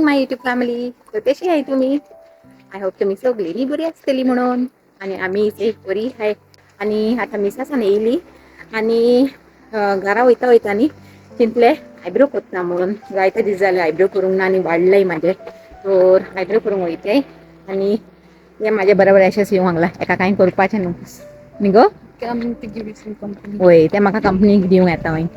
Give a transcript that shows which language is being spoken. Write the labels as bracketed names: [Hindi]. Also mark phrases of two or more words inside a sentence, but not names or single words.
[English] YouTube family. [Marathi] तर कशी आहे तुम्ही? [English] I hope [Marathi] तुम्ही सगळी बरी असतली म्हणून. आणि आम्ही इथे बरी आहे. [Konkani] आणि आता मिसासान येयली आणि घरा वयता वयतानी चिंतले आयब्रो कोत्ता म्हणून. जायते दीस जाले आयब्रो करूंक ना आणि वाडलंय माझे. तर आयब्रो करूंक वयते आणि हे माझे बरोबर अशेंच येवंक लागला. एका कांय करपाचें न्हू गो. होय ते म्हाका कंपनीक दिवंक येता वय.